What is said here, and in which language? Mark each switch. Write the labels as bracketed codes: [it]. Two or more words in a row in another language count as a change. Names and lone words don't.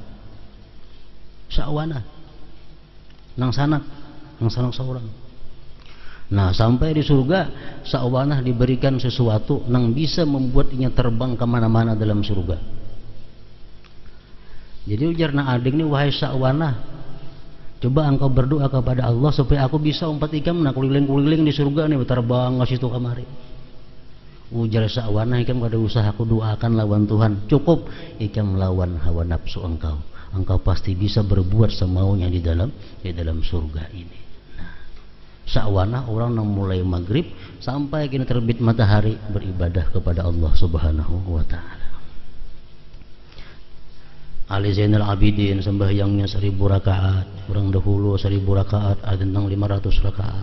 [bjn] Nang sanak seorang. Nah sampai di surga Syahwanah diberikan sesuatu yang bisa membuatnya terbang kemana-mana dalam surga. Jadi ujar na adik nih, wahai Syahwanah, coba engkau berdoa kepada Allah supaya aku bisa umpat ikam nak keliling-keliling di surga nih, terbang ke situ kamari. Ujar Syahwanah, ikam kada usah aku doakan lawan Tuhan, cukup ikam lawan hawa nafsu engkau. Engkau pasti bisa berbuat semaunya di dalam surga ini. Nah, Sa'wana orang yang mulai maghrib sampai kini terbit matahari beribadah kepada Allah [ar] سبحانه وتعالى. [bjn] Ali Zainal Abidin sembahyangnya 1000 rakaat, orang dahulu 1000 rakaat, ada tentang 500 rakaat.